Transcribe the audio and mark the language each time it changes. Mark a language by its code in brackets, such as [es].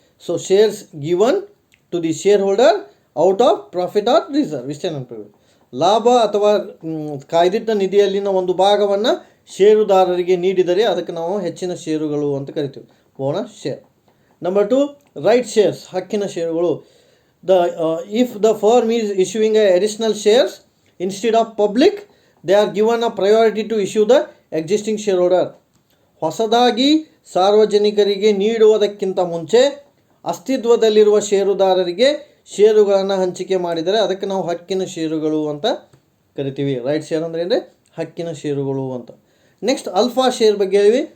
[en] So shares given to the shareholder out of profit or reserve. [kn] ಇಷ್ಟೇ ನೆನಪಿಡ್ಬೇಕು. ಲಾಭ ಅಥವಾ ಕಾಯ್ದಿಟ್ಟ ನಿಧಿಯಲ್ಲಿನ ಒಂದು ಭಾಗವನ್ನು ಷೇರುದಾರರಿಗೆ ನೀಡಿದರೆ ಅದಕ್ಕೆ ನಾವು ಹೆಚ್ಚಿನ ಷೇರುಗಳು ಅಂತ ಕರಿತೀವಿ, bonus share. Number 2, right shares, ಹಕ್ಕಿನ ಷೇರುಗಳು. [en] If the firm is issuing additional shares instead of public, they are given a priority to issue the existing shareholder. [kn] ಹೊಸದಾಗಿ ಸಾರ್ವಜನಿಕರಿಗೆ ನೀಡುವುದಕ್ಕಿಂತ ಮುಂಚೆ ಅಸ್ತಿತ್ವದಲ್ಲಿರುವ ಷೇರುದಾರರಿಗೆ ಷೇರುಗಳನ್ನು ಹಂಚಿಕೆ ಮಾಡಿದರೆ ಅದಕ್ಕೆ ನಾವು ಹಕ್ಕಿನ ಷೇರುಗಳು ಅಂತ ಕರಿತೀವಿ. ರೈಟ್ ಶೇರ್ ಅಂದರೆ ಅಂದರೆ ಹಕ್ಕಿನ ಷೇರುಗಳು ಅಂತ. ನೆಕ್ಸ್ಟ್ ಅಲ್ಫಾ ಶೇರ್ ಬಗ್ಗೆ ಹೇಳಿವಿ.